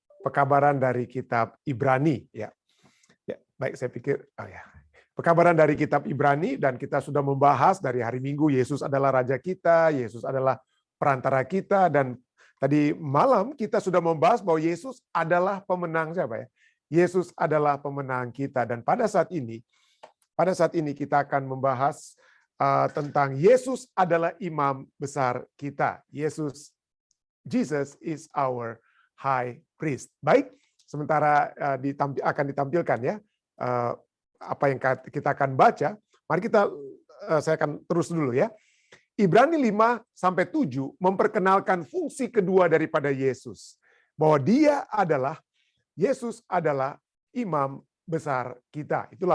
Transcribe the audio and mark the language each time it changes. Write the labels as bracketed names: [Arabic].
[Indonesian] Pekabaran dari kitab Ibrani ya. Ya, baik saya pikir pekabaran dari kitab Ibrani, dan kita sudah membahas dari hari Minggu Yesus adalah raja kita, Yesus adalah perantara kita, dan tadi malam kita sudah membahas bahwa Yesus adalah pemenang siapa ya? Yesus adalah pemenang kita, dan pada saat ini kita akan membahas tentang Yesus adalah imam besar kita. [English] Jesus is our high priest. [Indonesian] Baik, sementara akan ditampilkan ya apa yang kita akan baca. Mari saya akan terus dulu ya. Ibrani 5-7 memperkenalkan fungsi kedua daripada Yesus. Bahwa Yesus adalah imam besar kita.